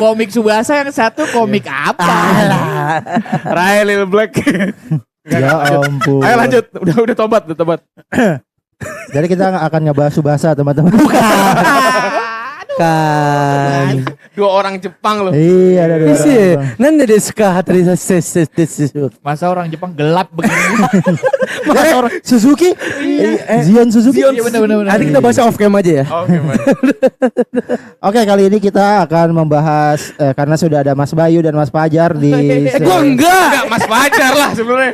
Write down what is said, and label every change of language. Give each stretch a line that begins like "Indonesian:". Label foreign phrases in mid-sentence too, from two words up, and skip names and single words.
Indonesian: komik Subasa, yang satu komik apa? Rai Lil Black. Ya ampun. Ayo lanjut. Udah tobat. Jadi kita akan ngebahas Subasa, teman-teman. Kan. 2 orang Jepang loh. Iya, ada dua Isi, orang.
Japanese: なんですか？ハタリです.
Indonesian: Masa orang Jepang gelap begini? Masa orang Suzuki? Zion Suzuki? Iya benar. Nanti kita bahas off cam aja ya. Oke, man. Oke, kali ini kita akan membahas karena sudah ada Mas Bayu dan Mas Fajar di Gua enggak. Enggak, Mas Fajar lah sebenarnya.